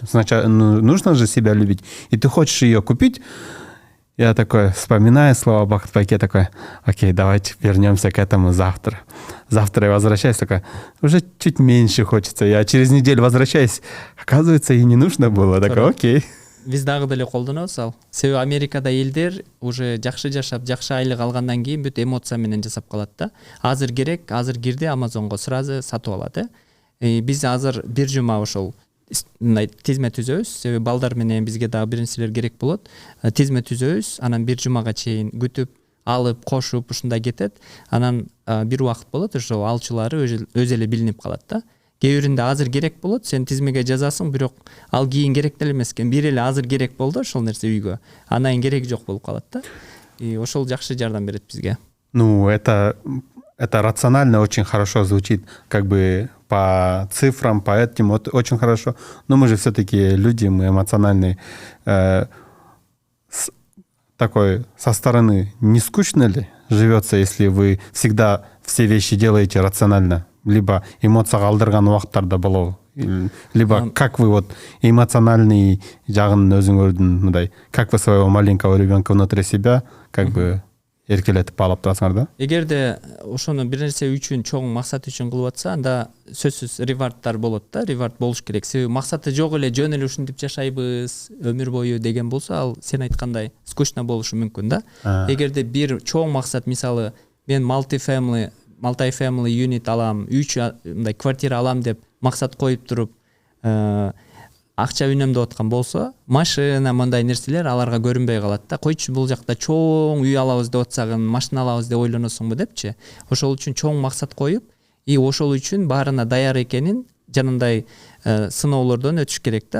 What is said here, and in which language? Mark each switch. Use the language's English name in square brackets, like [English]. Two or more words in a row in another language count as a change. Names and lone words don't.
[Russian] Сначала нужно же себя любить. И ты хочешь ее купить. Я такой, вспоминаю слова Бахатбайке, такой, окей, давайте вернемся к этому завтра. Завтра я возвращаюсь, такой, уже чуть меньше хочется. Я через неделю возвращаюсь, оказывается, и не нужно было. Такой, окей. [Kyrgyz] Биз дагы деле колдонобуз ал. Себеби Америкада элдер уже жакшы жашап, жакшы айлык алгандан кийин бүт эмоция менен жасап калат да. Азыр керек, азыр кирди, Amazonго сразу сатып алат. Биз азыр бир жума ошол мындай тизме түзөбүз. Себеби балдар менен бизге дагы бир нерселер керек болот. Тизме түзөбүз, анан бир жумага чейин күтүп, алып, кошуп ушундай кетет. Анан бир убакыт болот, ошо алчылары өзү эле билинип калат да. Кээ биринде азыр керек болот, сен тизмеге жазасың, бирок ал кийин керек деле эмес экен. Бир эле азыр керек болду ошол нерсе үйгө. Анан кереги жок болуп калат да. И ошол жакшы жардам берет бизге. [Russian] Это рационально очень хорошо звучит, как бы по цифрам, по этим очень хорошо. Но мы же все-таки люди, мы эмоциональные. Такой со стороны не скучно ли живется, если вы всегда все вещи делаете рационально? [Kyrgyz] Либо эмоцияга алдырган убакыттарда болобу, [Russian] либо как вы эмоциональный [Kyrgyz] жагын өзүңөрдүн мындай, [Russian] как вы своего маленького ребенка внутри себя как бы [Kyrgyz] эркелетип алып турасыңар да? Эгерде ошону бир нерсе үчүн, чоң максат үчүн кылып атса, анда сөзсүз ревардтар болот да, ревард болуш керек. Себеби максаты жок эле жөн эле ушинтип жашайбыз өмүр бою деген болсо, ал сен айткандай скучно болушу мүмкүн да. Эгерде бир чоң максат, мисалы, мен [English] multi-family unit [Kyrgyz] алам, 3 мындай квартира алам деп максат коюп туруп, акча үнөмдөп аткан болсо, машина мындай нерселер аларга көрүнбөй калат да. Койчу бул жакта чоң үй алабыз деп атсагын, машина алабыз деп ойлоносуңбу депчи. Ошол үчүн чоң максат коюп, и ошол үчүн баарына даяр экенин жанагындай сыноолордон өтүш керек да.